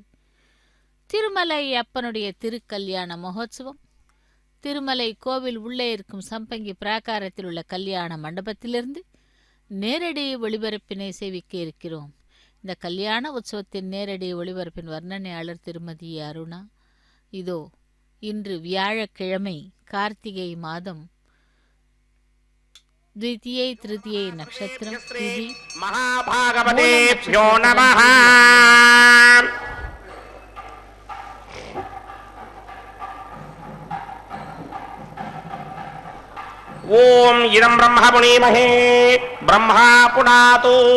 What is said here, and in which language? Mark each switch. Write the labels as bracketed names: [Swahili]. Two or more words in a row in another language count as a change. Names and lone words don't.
[Tamil] திருமலை அப்பனுடைய திருக்கல்யாண மகோத்சவம் திருமலை கோவில் உள்ளே இருக்கும் சம்பங்கி பிராகாரத்தில் உள்ள கல்யாண மண்டபத்திலிருந்து நேரடி ஒளிபரப்பினை சேவிக்க இருக்கிறோம். இந்த கல்யாண உற்சவத்தின் நேரடி ஒளிபரப்பின் வர்ணனையாளர் திருமதி அருணா. இதோ இன்று வியாழக்கிழமை கார்த்திகை மாதம் [Sanskrit] द्वितीयै तृतीयै नक्षत्रं तिथि महाभागवतेभ्यो नमः. ओम इदं ब्रह्म पुनीमहे ब्रह्मा पुनातु.